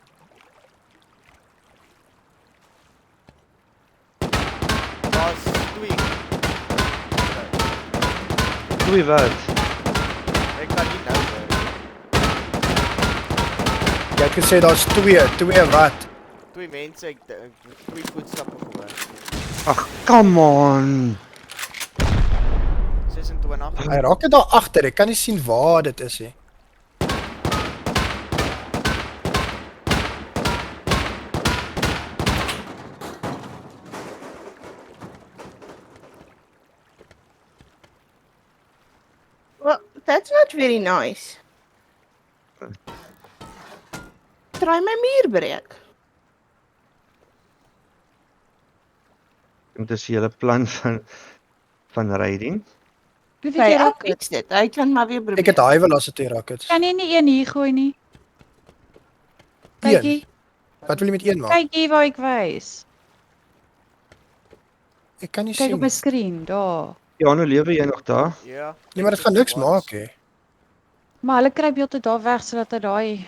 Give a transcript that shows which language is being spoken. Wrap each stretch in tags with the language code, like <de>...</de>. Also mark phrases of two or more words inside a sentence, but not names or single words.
<af>Daar's 2. Doei wat? Ek kan nie nou. jy het gesê daar's twee wat? 2 mense, ek dink 2 voetstappe gehoor. Ag,</af> <en>come on.</en> <af>26. Hy raak net daar agter. Ek kan nie sien waar dit is nie.</af> <en>Well, that's not very nice.</en> <af>Try my muur breek. Dit is die hele plan van raiding. Wie Hy weet jy ook iets dit. Hy kan maar weer Ek probeer. het</af> <en>high velocity rockets.</en> <af>kan jy nie een hier gooi nie. Kyk hier, Wat wil jy met een maak? kyk hier waar ek wys. Ek kan nie Kyk sien. op my skerm, daar. Ja, nou lewe jy nog daar? Ja. Nee, maar dit gaan niks maak hè. Maar hulle kruip heeltyd daar weg sodat hy daai</af>